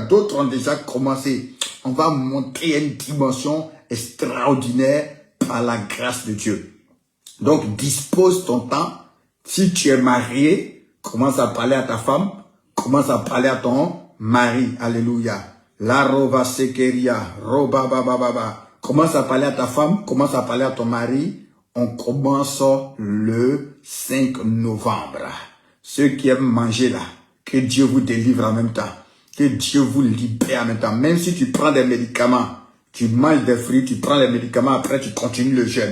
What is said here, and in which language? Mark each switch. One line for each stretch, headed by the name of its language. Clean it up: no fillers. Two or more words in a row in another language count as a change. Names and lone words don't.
French: D'autres ont déjà commencé. On va montrer une dimension extraordinaire par la grâce de Dieu. Donc, dispose ton temps. Si tu es marié, commence à parler à ta femme, commence à parler à ton mari. Alléluia. La rova sekeria, roba baba. Commence à parler à ta femme, commence à parler à ton mari. On commence le 5 novembre. Ceux qui aiment manger là, que Dieu vous délivre en même temps. Que Dieu vous libère en même temps. Même si tu prends des médicaments, tu manges des fruits, tu prends les médicaments, après tu continues le jeûne.